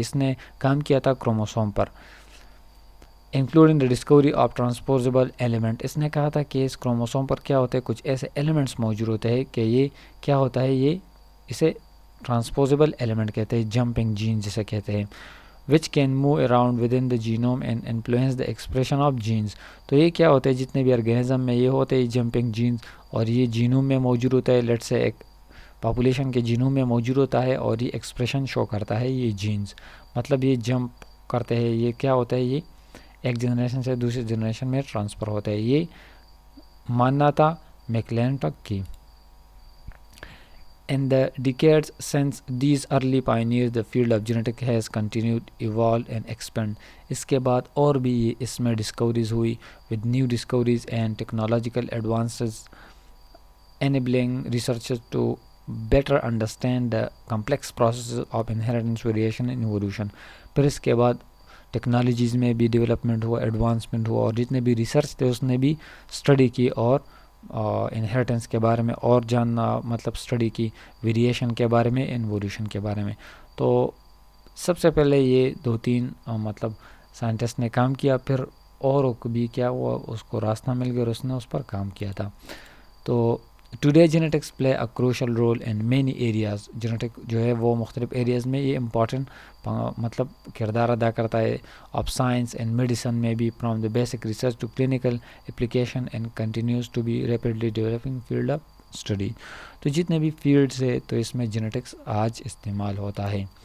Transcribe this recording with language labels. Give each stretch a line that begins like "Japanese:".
Urdu: اس نے کام کیا تھا chromosome per, including the discovery of ٹرانسپوزیبل element. اس نے کہا تھا کہ اس کروموسوم پر کیا ہوتا ہے, کچھ ایسے ایلیمنٹس موجود ہوتے ہیں کہ یہ کیا ہوتا ہے, یہ اسے ٹرانسپوزیبل ایلیمنٹ کہتے ہیں, جمپنگ جین جسے کہتے ہیں,
English: which can move around within the genome and influence the expression of genes.
Urdu: تو یہ کیا ہوتا ہے, جتنے بھی آرگینزم میں یہ ہوتے ہیں جمپنگ جینز, اور یہ جینوم میں موجود ہوتا ہے, لیٹ سے ایک پاپولیشن کے جینوم میں موجود ہوتا ہے اور یہ ایکسپریشن شو کرتا ہے. یہ جینز مطلب یہ جمپ کرتے ہیں, یہ کیا ہوتا ہے, یہ ایک جنریشن سے دوسری جنریشن میں ٹرانسفر ہوتا ہے. یہ ماننا تھا میکلینٹاک کی.
English: In the decades since these early pioneers, the field of genetics has continued to evolve and expand.
Urdu: اس کے بعد اور بھی اس میں ڈسکوریز ہوئی
English: with new discoveries and technological advances enabling researchers to better understand the complex processes of inheritance, variation and evolution.
Urdu: پھر اس کے بعد technologies میں بھی ڈیولپمنٹ ہوا, ایڈوانسمنٹ ہوا, اور جتنے بھی ریسرچ تھے اس نے بھی اسٹڈی کی اور انہیریٹنس کے بارے میں اور جاننا مطلب اسٹڈی کی, ویریشن کے بارے میں, ایوولوشن کے بارے میں. تو سب سے پہلے یہ 2-3 مطلب سائنٹسٹ نے کام کیا, پھر اور بھی کیا ہوا, اس کو راستہ مل گیا اور اس نے اس پر کام کیا تھا.
English: تو today genetics play a crucial role in many areas.
Urdu: Genetic جو ہے وہ مختلف ایریاز میں یہ امپورٹنٹ مطلب کردار ادا کرتا ہے.
English: of science and medicine
Urdu: میں بھی,
English: From the basic research to clinical application and continues to be rapidly developing field of study.
Urdu: تو جتنے بھی فیلڈس ہے تو اس میں جینیٹکس آج استعمال ہوتا ہے.